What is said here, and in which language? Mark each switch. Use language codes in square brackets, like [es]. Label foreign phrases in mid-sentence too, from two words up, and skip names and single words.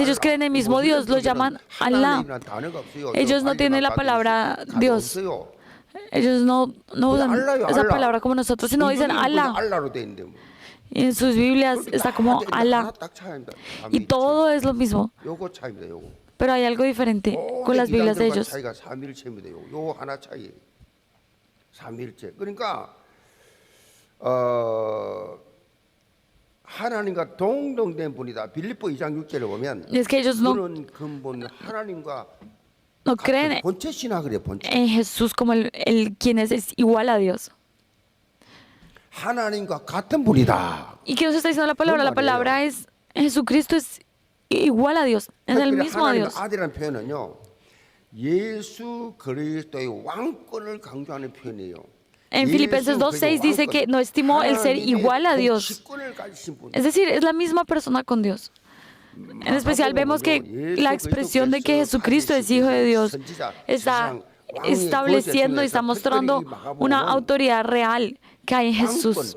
[es] Ellos creen en el mismo Dios, lo llaman Allah. Ellos no tienen la palabra Dios. Ellos no usan esa palabra como nosotros, sino dicen Allah. En sus Biblias está como Allah. Y todo es lo mismo. Pero hay algo diferente con las Biblias de ellos. [ko] 하나님과 동등된 분이다. 빌립보 2장 6절을 보면 [es] es que ellos [ko] 그런 근본 하나님과 [es] no creen [ko] 본체 신학이래 본체. [es] en Jesús como quien es igual a Dios. [ko] 하나님과 같은 분이다. [es] ¿Y qué nos está diciendo la palabra? La palabra es Jesucristo es igual a Dios, es el mismo a Dios. [ko] 아들이라는 표현은요. 예수 그리스도의 왕권을 강조하는 표현이에요. [es] En Filipenses 2:6 dice que no estimó el ser igual a Dios. Es decir, es la misma persona con Dios. En especial vemos que la expresión de que Jesucristo es Hijo de Dios está estableciendo y está mostrando una autoridad real que hay en Jesús.